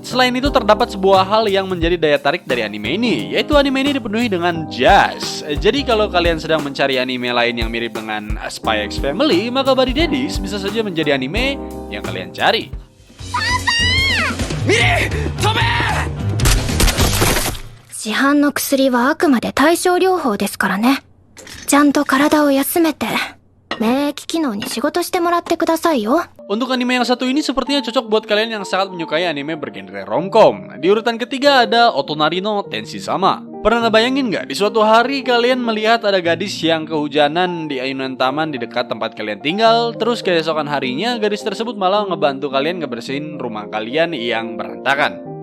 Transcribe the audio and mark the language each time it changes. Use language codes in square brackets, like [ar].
[id] Selain itu, terdapat sebuah hal yang menjadi daya tarik dari anime ini, yaitu anime ini dipenuhi dengan jazz. Jadi kalau kalian sedang mencari anime lain yang mirip dengan Spy X Family, maka Buddy Daddies bisa saja menjadi anime yang kalian cari. [ja] Miri, tobe! 市販の薬はあくまで対症療法ですからね。ちゃんと体を休めて、免疫機能に仕事してもらってくださいよ。 [id] Untuk anime yang satu ini sepertinya cocok buat kalian yang sangat menyukai anime bergenre romcom. Di urutan ketiga ada Otonari no Tenshi-sama. Pernah ngebayangin nggak, di suatu hari kalian melihat ada gadis yang kehujanan di ayunan taman di dekat tempat kalian tinggal, terus keesokan harinya gadis tersebut malah ngebantu kalian ngebersihin rumah kalian yang berantakan.